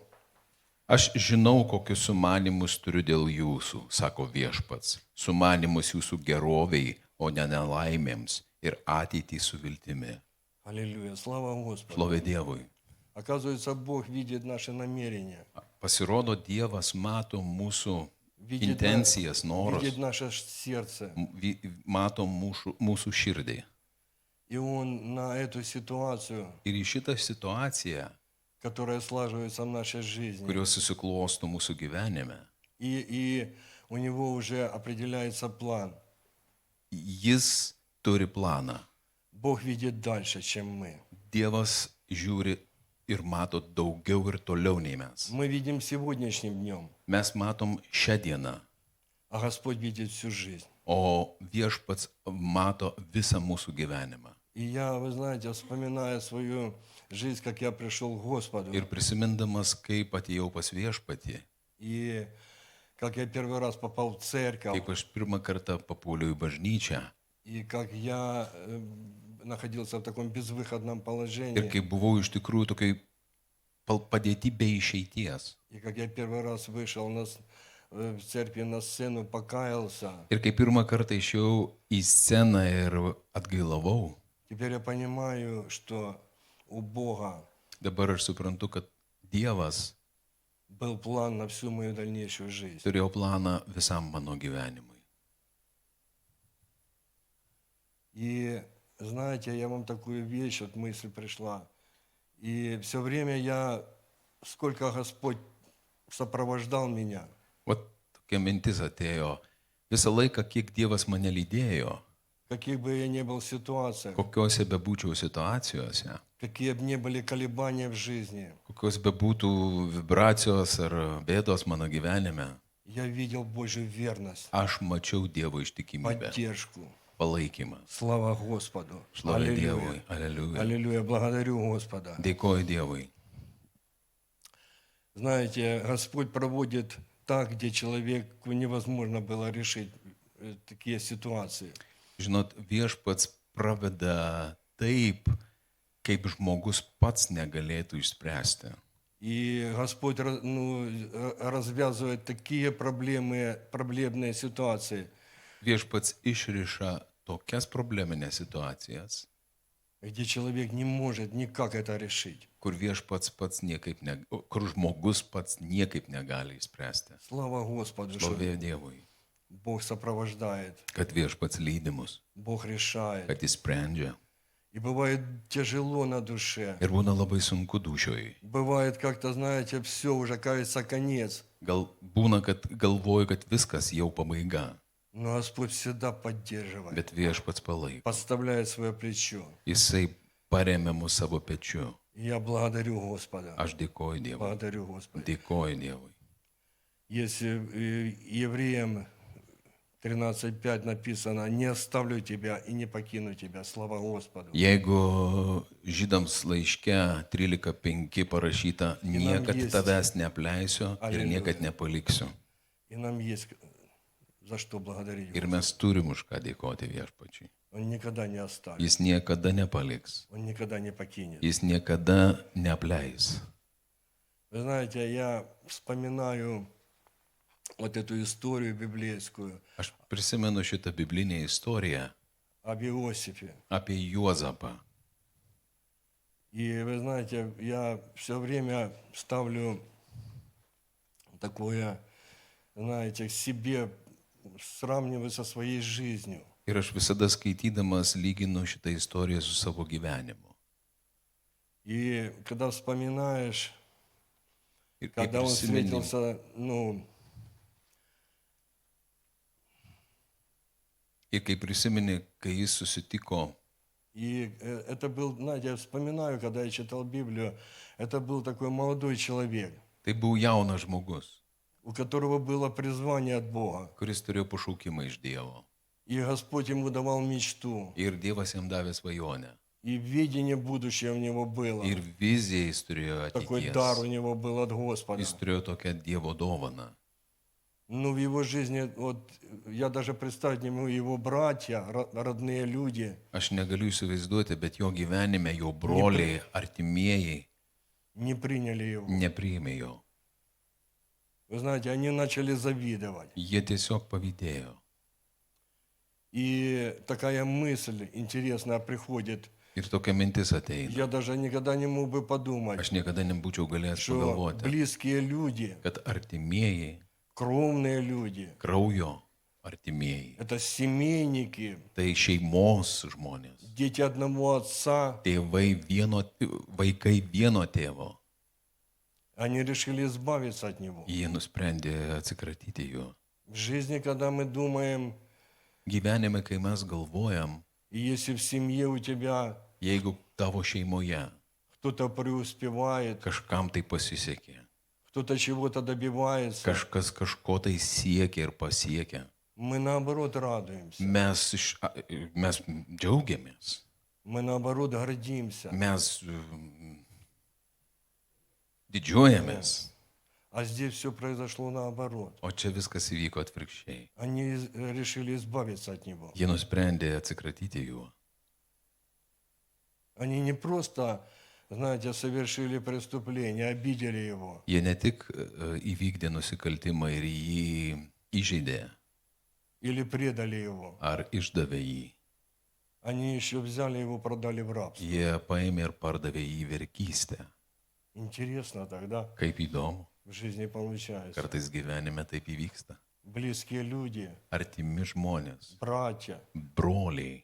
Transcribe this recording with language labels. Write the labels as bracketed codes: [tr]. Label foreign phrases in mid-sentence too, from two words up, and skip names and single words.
[lt] Aš žinau, kokius sumanimus turiu dėl jūsų, sako viešpats. Sumanimus jūsų geroviai, o ne nelaimėms ir ateitį su viltimi. [ru] Аллилуйя, слава Господу. [lt] Šlovė Dievui. [ru] Оказывается, Бог видит наши намерения, [lt] Pasirodo, Dievas mato mūsų [ru] видит, [lt] intencijas, norus, [ru] видит наше сердце. [lt] mato mūsų širdį. [ru] И Он на эту ситуацию, [lt] Ir į šitą situaciją, [ru] которая слаживается в нашей жизни, [lt] kurios susiklosto mūsų gyvenime, [ru] и у Него уже определяется план. [lt] Jis turi planą. [ru] Бог видит дальше, чем мы. [lt] Dievas žiūri ir mato daugiau ir toliau nei mes. [ru] Мы видим сегодняшним днем, [lt] Mes matom šią dieną, [ru] а Господь видит всю жизнь. [lt] o viešpats mato visą mūsų gyvenimą. [ru] И я, вы знаете, вспоминая свою жизнь, как я пришел к Господу, [lt] Ir prisimindamas, kaip atėjau pas viešpatį, [ru] и как я первый раз попал в церковь, [lt] kaip aš pirmą kartą papuoliau į bažnyčią [ru] и как я находился в таком безвыходном [lt] ir [ru] положении, [lt] kaip buvau iš tikrųjų tokiai padėti be išeities. [ru] и как я первый раз вышел в церкви на сцену, покаялся, [lt] Ir kai pirmą kartą išėjau į sceną ir atgailavau, [ru] теперь я понимаю, что у Бога [lt] dabar aš suprantu, kad Dievas [ru] был план на всю мою дальнейшую жизнь. [lt] turėjo planą visam mano gyvenimui. [ru] И знаете, я вам такую вещь, вот мысль пришла. И все время сколько Господь сопровождал меня, [lt] Vat tokia mintis atėjo. Visą laiką, kiek Dievas mane lydėjo, [ru] в каких бы я ни был ситуациях, [lt] kokiuose bebūčiau situacijose, [ru] какие бы ни были колебания в жизни, [lt] kokios bebūtų vibracijos ar bėdos mano gyvenime, [ru] я видел Божью верность, [lt] aš mačiau Dievo ištikimybę, [ru] поддержку. [lt] palaikymą. [ru] Слава Господу. [lt] Šlovė Dievui. Aleliuja. [ru] Аллилуйя. Благодарю Господа. [lt] Dėkoju Dievui. [ru] Знаете, Господь проводит так, где человеку невозможно было решить такие ситуации. [lt] Žinot, viešpats praveda taip, kaip žmogus pats negalėtų išspręsti. [ru] И Господь развязывает такие проблемные ситуации, [lt] Viešpats išriša tokias probleminės situacijas, [ru] где человек не может никак это решить. [lt] kur viešpats pats niekaip kur žmogus pats niekaip negali išspręsti. [ru] Слава Господу, что [lt] Šlovė Dievui, [ru] Бог сопровождает, [lt] kad viešpats lydi mus, [ru] Бог решает. [lt] kad jis sprendžia. [ru] И бывает тяжело на душе. [lt] Ir būna labai sunku dušioj. [ru] Bывает как-то, знаете, все, уже кажется конец. [lt] Gal būna, kad galvoju, kad viskas jau pabaiga, [ru] Но Господь всегда поддерживает, [lt] bet viešpats palaiko. [ru] подставляет свое плечо. [lt] Jisai paremia mus savo pečiu. [ru] И я благодарю Господа. [lt] Aš dėkoju Dievui. [ru] Благодарю Господа. [lt] Dėkoju Dievui. [ru] Если Евреям 13:5 написано: «Не оставлю тебя и не покину тебя». Слава Господу. [lt] Jeigu žydams laiške 13:5 parašyta, niekad tavęs neapleisiu ir niekad nepaliksiu. [ru] И нам есть за что благодарить. [lt] Ir mes turim už ką dėkoti viešpačiui. [ru] Он никогда не оставит. [lt] Jis niekada nepaliks. [ru] Он никогда не покинет. [lt] Jis niekada neapleis. [ru] Вы знаете, я вспоминаю вот эту историю библейскую [lt] Aš prisimenu šitą biblinę istoriją [ru] об Иосифе. [lt] apie Juozapą. [ru] И вы знаете, я все время ставлю такое знаете, к себе, сравниваю со своей жизнью. [lt] Ir aš visada skaitydamas lyginu šitą istoriją su savo gyvenimu. [ru] И когда вспоминаешь, [lt] Ir kai [ru] когда он [lt] prisimeni, [ru] встретился, [lt] kai jis susitiko, [ru] и это был, знаете, я вспоминаю, когда я читал Библию, это был такой молодой человек, [lt] tai buvo jaunas žmogus, [ru] у которого было призвание от Бога. [lt] kuris turėjo pašaukimą iš Dievo. [ru] И Господь ему давал мечту, [lt] Ir Dievas jam davė svajonę. [ru] и видение будущее у него было. [lt] Ir viziją jis turėjo [ru] Такой дар у [lt] ateities. [ru] него был от Господа. [lt] Jis turėjo tokią Dievo dovaną. [ru] Ну, в его жизни, вот, я даже представить не могу, его братья, родные люди, [lt] Aš negaliu įsivaizduoti, bet jo gyvenime jo broliai, artimieji [ru] не приняли его. [lt] nepriėmė jo. [ru] Вы знаете, они начали завидовать. [lt] Jie tiesiog pavydėjo. [ru] И такая мысль интересная приходит. [lt] Ir tokia mintis ateina. [ru] Я даже никогда не мог бы подумать, [lt] Aš niekada nebūčiau galėjęs [ru] что [lt] pagalvoti, [ru] близкие люди, [lt] kad artimieji, [ru] кровные люди, [lt] kraujo artimieji, [ru] это семейники, [lt] tai šeimos žmonės, [ru] дети одного отца, [lt] vaikai vieno tėvo, [ru] они решили избавиться от него. [lt] jie nusprendė atsikratyti jo. [ru] В жизни, когда мы думаем, [lt] Gyvenime, kai mes galvojam, [ru] и если в семье у тебя [lt] jeigu tavo šeimoje [ru] кто-то преуспевает, [lt] kažkam tai pasisekė, [ru] кто-то чего-то добивается, [lt] kažkas kažko tai siekia ir pasiekia, [ru] мы наоборот радуемся, [lt] mes džiaugiamės, [ru] мы наоборот гордимся. [lt] mes didžiuojamės, [ru] А здесь все произошло наоборот. [lt] o čia viskas įvyko atvirkščiai. [ru] Они решили избавиться от него. [lt] Jie nusprendė atsikratyti juo. [ru] Они не просто, знаете, совершили преступление, обидели его. [lt] Jie ne tik įvykdė nusikaltimą ir jį įžeidė [ru] Или предали его. [lt] ar išdavė jį. [ru] Они еще взяли его, продали в рабство. [lt] Jie paėmė ir pardavė jį vergystę. [ru] Интересно тогда [lt] Kaip įdomu, [ru] в жизни получается. [lt] kartais gyvenime taip įvyksta. [ru] Близкие люди, [lt] Artimi žmonės, [ru] братья, [lt] broliai,